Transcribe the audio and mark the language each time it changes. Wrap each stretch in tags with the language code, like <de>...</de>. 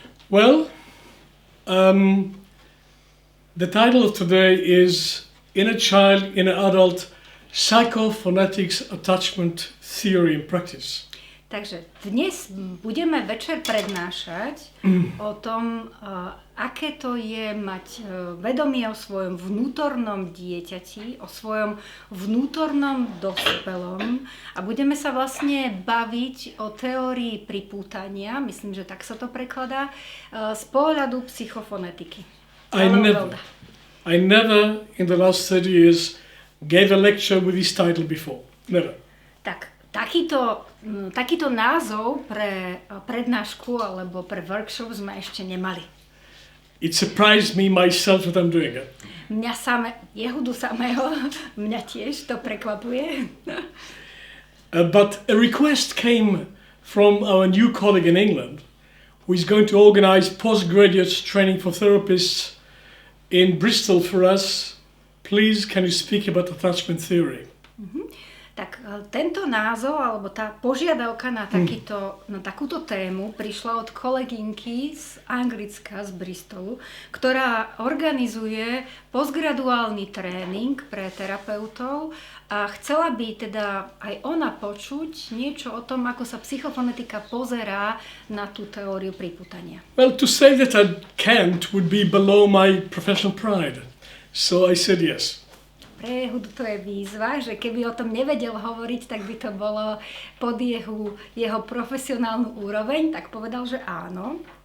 <en>Well, the title of today is Inner Child, Inner Adult, Psychophonetics, Attachment, Theory and Practice.</en> <sk>Takže dnes budeme večer prednášať o tom, aké to je mať vedomie o svojom vnútornom dieťati, o svojom vnútornom dospelom a budeme sa vlastne baviť o teórii pripútania, myslím, že tak sa to prekladá, z pohľadu psychofonetiky.</sk> <en>I never in the last 30 years gave a lecture with this title before. Never.</en> <sk>Tak, takýto názov pre prednášku alebo pre workshop sme ešte nemali.</sk> <en>It surprised me myself that I'm doing it.</en> <sk>Jehudu samého, mňa tiež to prekvapuje.</sk> <en>But a request came from our new colleague in England, who is going to organize postgraduate training for therapists in Bristol for us. Please, can you speak about attachment theory?</en> <sk>Tak tento názov, alebo tá požiadavka na takúto tému prišla od kolegynky z Anglicka, z Bristolu, ktorá organizuje postgraduálny tréning pre terapeutov a chcela by teda aj ona počuť niečo o tom, ako sa psychofonetika pozerá na tú teóriu pripútania.</sk> <en>Well, to say that I can't would be below my professional pride. So I said yes.</en> <sk>Pre Jehudu to je výzva, že keby o tom nevedel hovoriť, tak by to bolo pod jeho profesionálnu úroveň, tak povedal, že áno.</sk>